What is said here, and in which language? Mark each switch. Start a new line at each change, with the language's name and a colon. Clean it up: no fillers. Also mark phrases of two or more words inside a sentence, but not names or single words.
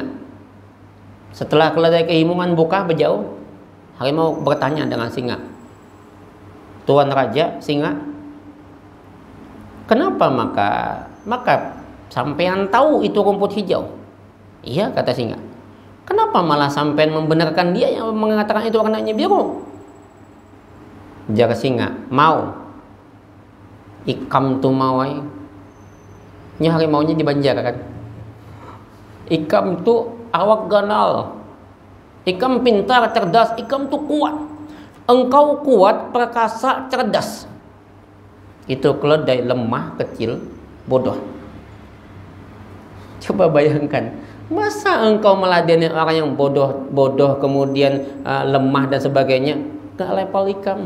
Indonesian: Setelah keledai kehimungan buka berjauh, harimau bertanya dengan singa, Tuan Raja, singa, kenapa maka sampean tahu itu rumput hijau? Iya, kata singa. Kenapa malah sampean membenarkan dia yang mengatakan itu warnanya biru?
Banjar: Jar singa, mau ikam tu mawai.
Indonesian: Ini harimaunya di Banjar kan.
Banjar: Ikam tu awak ganal. Ikam pintar, cerdas, ikam tu kuat.
Indonesian: Engkau kuat, perkasa, cerdas. Itu keledai lemah, kecil, bodoh. Coba bayangkan, masa engkau meladeni orang yang bodoh kemudian lemah dan sebagainya, gak level ikam.